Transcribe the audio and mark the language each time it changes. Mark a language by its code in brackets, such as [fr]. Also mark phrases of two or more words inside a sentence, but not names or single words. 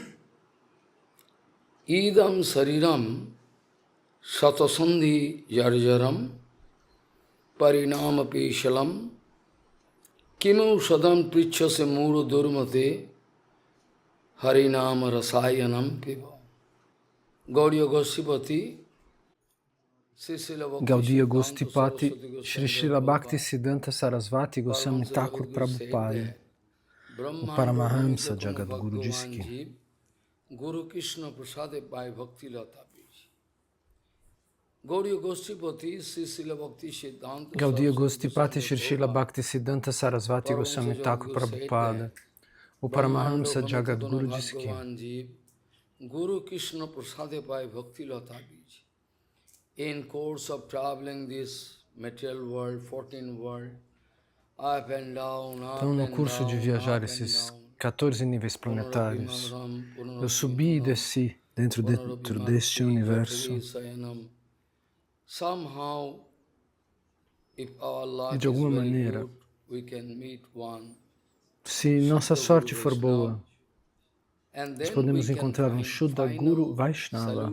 [sa] इदं शरीरं शतसन्धि जर्जरं परिणाम पेशलं किम् औषधं पृच्छसि मूढ दुर्मते हरिनाम रसायनं पिब. [pt] Gaudiya Gosipati, Gaudiya Gostipati, Shri Srila Bhaktisiddhanta Sarasvati Goswami Thakur Prabhupada, o Paramahamsa Jagadguru disse que [bn] গুরু কৃষ্ণ প্রসাদে পায় ভক্তি লতা বীজ. [pt] Gaudiya Gosipati, Srila Bhakti Siddhanta Gaudiya Gostipati, Shri Srila Bhaktisiddhanta Sarasvati Goswami Thakur Prabhupada, o Paramahamsa Jagadguru disse que [bn] গুরু কৃষ্ণ প্রসাদে পায় ভক্তি লতা বীজ. [en] In course of traveling this material world, 14 world, up and down, [pt] então, no curso de viajar esses 14 níveis planetários, eu subi e desci dentro deste universo. E de alguma maneira, se nossa sorte for boa, nós podemos encontrar um Shuddha Guru Vaishnava.